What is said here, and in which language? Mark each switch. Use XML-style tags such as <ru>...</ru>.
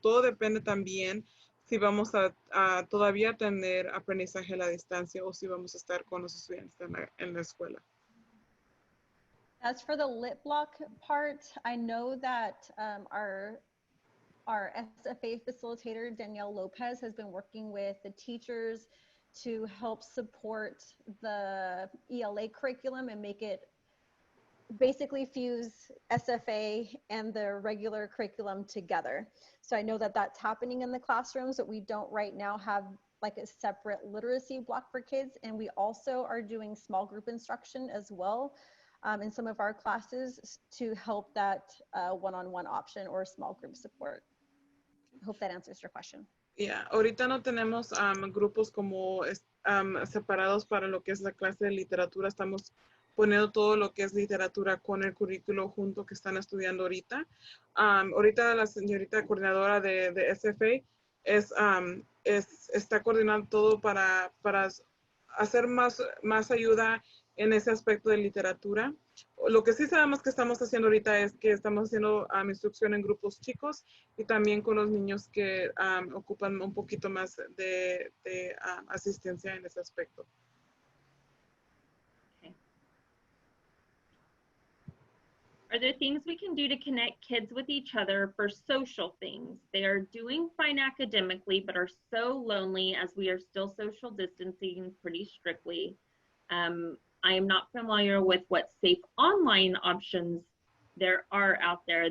<es>Todo depende también si vamos a todavía tener aprendizaje a la distancia o si vamos a estar con los estudiantes en la escuela.</es> <en>As for the lit block part, I know that our SFA facilitator, Danielle Lopez, has been working with the teachers to help support the ELA curriculum and make it basically fuse SFA and the regular curriculum together. So I know that that's happening in the classrooms, but we don't right now have like a separate literacy block for kids. And we also are doing small group instruction as well in some of our classes to help that one-on-one option or small group support. I hope that answers your question.</en> <es>Yeah, ahorita no tenemos grupos como separados para lo que es la clase de literatura. Estamos poniendo todo lo que es literatura con el currículo junto que están estudiando ahorita. Ahorita la señorita coordinadora de SFA está coordinando todo para hacer más ayuda en ese aspecto de literatura. Lo que sí sabemos que estamos haciendo ahorita es que estamos haciendo instrucción en grupos chicos y también con los niños que ocupan un poquito más de asistencia en ese aspecto.</es> <en>Okay. Are there things we can do to connect kids with each other for social things? They are doing fine academically, but are so lonely as we are still social distancing pretty strictly. I am not familiar with what safe online options there are out there.</en>